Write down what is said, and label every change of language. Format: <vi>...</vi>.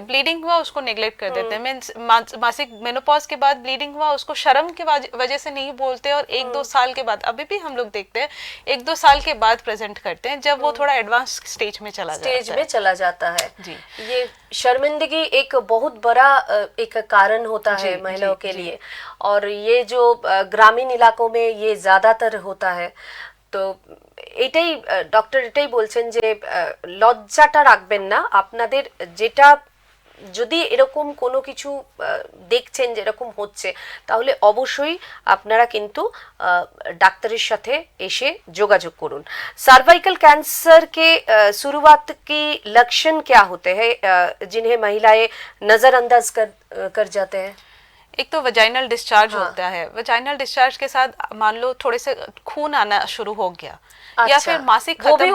<hi>Bleeding हुआ, उसको neglect कर देते हैं। मासिक मेनोपॉज के बाद ब्लीडिंग हुआ, उसको शर्म की वजह से नहीं बोलते, और 1-2 साल के बाद, अभी भी हम लोग देखते हैं 1-2 साल के बाद प्रेजेंट करते हैं, जब वो थोड़ा एडवांस स्टेज में चला जाता है। जी, ये शर्मिंदगी एक बहुत बड़ा एक कारण होता है महिलाओं के लिए, और ये जो গ্রামীণ ইলাকো में ये ज़्यादातर होता है।</hi> <bn>তো এটাই ডক্টর এটাই বলছেন যে লজ্জাটা রাখবেন না। আপনাদের যেটা যদি এরকম কোনো কিছু দেখছেন যে এরকম হচ্ছে, তাহলে অবশ্যই আপনারা কিন্তু ডাক্তারের সাথে এসে যোগাযোগ করুন।</bn> <hi>सर्वाइकल कैंसर के शुरुआत की लक्षण क्या होते हैं जिन्हें महिलाएं नजरअंदाज कर जाते हैं? एक तो वजाइनल डिस्चार्ज होता है। वजाइनल डिस्चार्ज के साथ मान लो थोड़े से खून आना शुरू हो गया, या फिर मासिक खत्म,</hi>